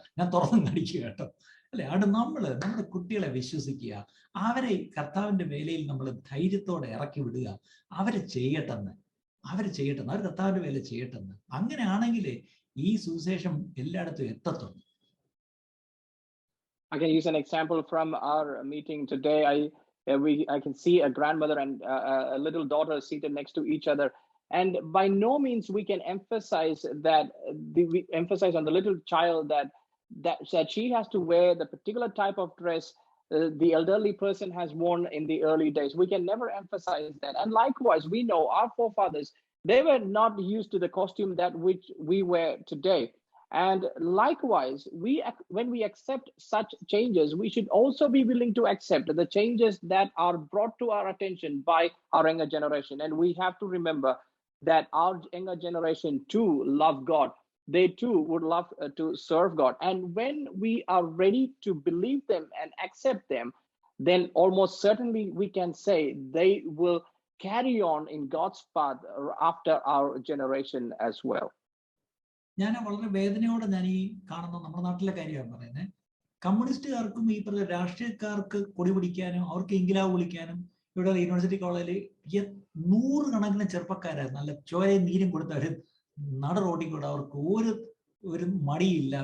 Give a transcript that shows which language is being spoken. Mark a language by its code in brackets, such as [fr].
[ml] ഞാൻ തുറന്നു കടിക്കുക കേട്ടോ, അല്ലെ? അവിടെ നമ്മുടെ കുട്ടികളെ വിശ്വസിക്കുക, അവരെ കർത്താവിന്റെ വേലയിൽ നമ്മൾ ധൈര്യത്തോടെ ഇറക്കി വിടുക. അവർ ചെയ്യട്ടെന്ന്, അവർ കർത്താവിന്റെ വേല ചെയ്യട്ടെന്ന്. അങ്ങനെയാണെങ്കിലേ ഈ സുവിശേഷം എല്ലായിടത്തും എത്തത്തുള്ളൂ. [en] I can use an example from our meeting today. I I can see a grandmother and a little daughter seated next to each other. And by no means we can emphasize that we emphasize on the little child that she has to wear the particular type of dress the elderly person has worn in the early days. We can never emphasize that. And likewise, we know our forefathers, they were not used to the costume that which we wear today. And likewise, when we accept such changes, we should also be willing to accept the changes that are brought to our attention by our younger generation. And we have to remember that our younger generation too love God. They too would love to serve God. And when we are ready to believe them and accept them, then almost certainly we can say they will carry on in God's path after our generation as well. [ml] ഞാൻ വളരെ വേദനയോടെ ഞാൻ ഈ കാണുന്ന നമ്മുടെ നാട്ടിലെ കാര്യമാണ് പറയുന്നത്. കമ്മ്യൂണിസ്റ്റുകാർക്കും ഈ പറഞ്ഞ രാഷ്ട്രീയക്കാർക്ക് കൊടി പിടിക്കാനും അവർക്ക് ഇംഗിലാവ് വിളിക്കാനും ഇവിടെ യൂണിവേഴ്സിറ്റി കോളേജിൽ 100 കണക്കിന് ചെറുപ്പക്കാരായിരുന്നു. നല്ല ചോരയും നീരും കൊടുത്തവർ നട റോഡിൽ കൂടെ അവർക്ക് ഒരു മടിയില്ല.